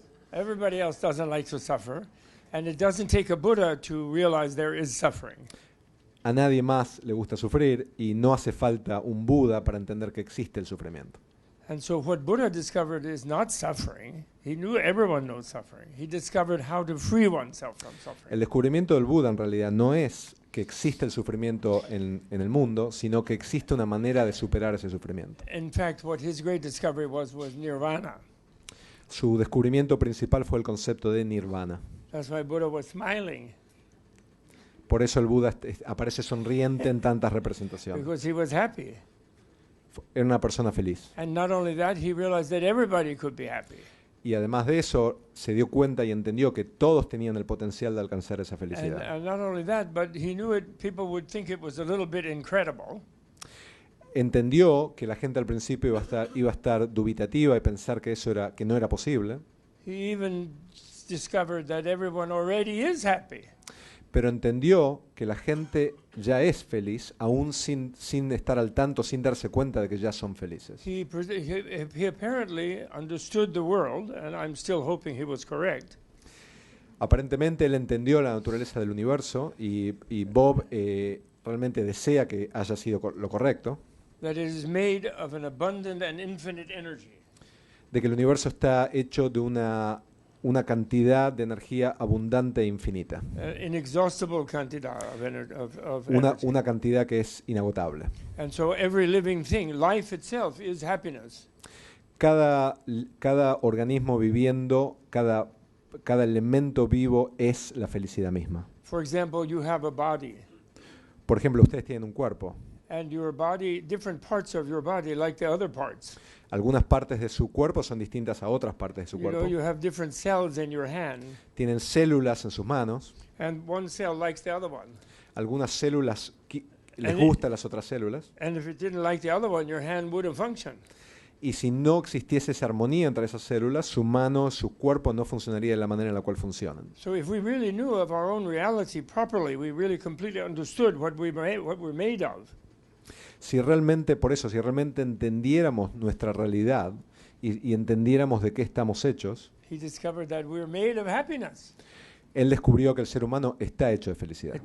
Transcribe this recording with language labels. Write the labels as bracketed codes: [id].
[en] Everybody else doesn't like to suffer, and it doesn't take a Buddha to realize there is suffering. [es] A nadie más le gusta sufrir y no hace falta un Buda para entender que existe el sufrimiento. [en] And so what Buddha discovered is not suffering. He knew everyone knows suffering. He discovered how to free oneself from suffering. [es] El descubrimiento del Buda en realidad no es que existe el sufrimiento en el mundo, sino que existe una manera de superar ese sufrimiento. [en] In fact, what his great discovery was nirvana. [es] Su descubrimiento principal fue el concepto de nirvana. [en] That's why Buddha was smiling. [es] Por eso el Buda aparece sonriente en tantas representaciones. [en] Because he was happy. [es] Era una persona feliz. [en] And not only that, he realized that everybody could be happy. [es] Y además de eso, se dio cuenta y entendió que todos tenían el potencial de alcanzar esa felicidad. [en] And not only that, but he knew people would think it was a little bit incredible. [es] Entendió que la gente al principio iba a estar dubitativa y pensar que no era posible. [en] He even discovered that everyone already is happy. [es] Pero entendió que la gente ya es feliz, aún sin estar al tanto, sin darse cuenta de que ya son felices. [en] He apparently understood the world, and I'm still hoping he was correct. [es] Aparentemente él entendió la naturaleza del universo y Bob realmente desea que haya sido lo correcto. [en] That it is made of an abundant and infinite energy. [es] De que el universo está hecho de una cantidad de energía abundante e infinita. [en] Inexhaustible [es] cantidad [en] of energy. [es] Una cantidad que es inagotable. [en] And so every living thing, life itself is happiness. [es] Cada organismo viviendo, cada elemento vivo es la felicidad misma. [en] For example, you have a body. [es] Por ejemplo, ustedes tienen un cuerpo. [en] And your body, different parts of your body like the other parts. [es] Algunas partes de su cuerpo son distintas a otras partes de su cuerpo. [en] You have different cells in your hand. [es] Tienen células en sus manos. [en] And one cell likes the other one. [es] Algunas células les gustan las otras células. [en] And if it didn't like the other one, your hand wouldn't function. [es] Y si no existiese esa armonía entre esas células, su mano, su cuerpo no funcionaría de la manera en la cual funcionan. [en] So if we really knew of our own reality properly, we really completely understood what we're made of. [es] Si realmente entendiéramos nuestra realidad y entendiéramos de qué estamos hechos, [en] He discovered that we're made of happiness. [es] Él descubrió que el ser humano está hecho de felicidad.